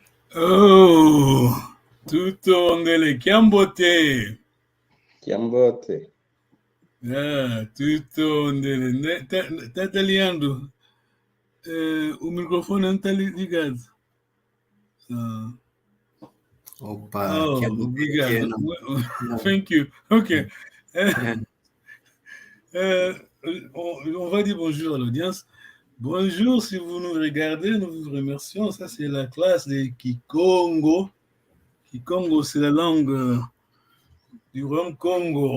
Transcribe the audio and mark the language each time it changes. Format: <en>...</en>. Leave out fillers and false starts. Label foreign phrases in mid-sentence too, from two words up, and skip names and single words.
<kg>Oh, tutondele Kiambote. Kiambote. Ah, tutondele. Tata Leandro.</kg> <pt>O microfone não está ligado. Opa, Oh, que é muito obrigado. pequeno.</pt> <en>Thank you. Ok.</en> <fr>On va dire bonjour à l'audience. Bonjour, si vous nous regardez, nous vous remercions. Ça, c'est la classe de Kikongo. Kikongo, c'est la langue du Rhum Congo.</fr>